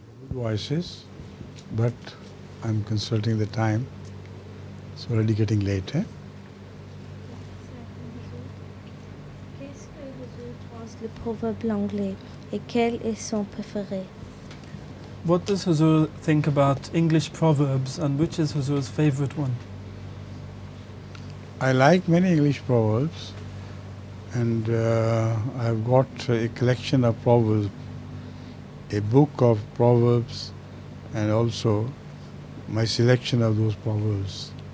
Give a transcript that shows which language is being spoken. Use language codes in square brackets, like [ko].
[en] Voices, but I'm consulting the time. It's already getting late. [fr] Qu'est-ce que vous pense le proverbe anglais et quel est son préféré? [en] What does Huzur think about English proverbs, and which is Huzur's favorite one? I like many English proverbs, and I've got a collection of proverbs, a book of proverbs, and also my selection of those proverbs.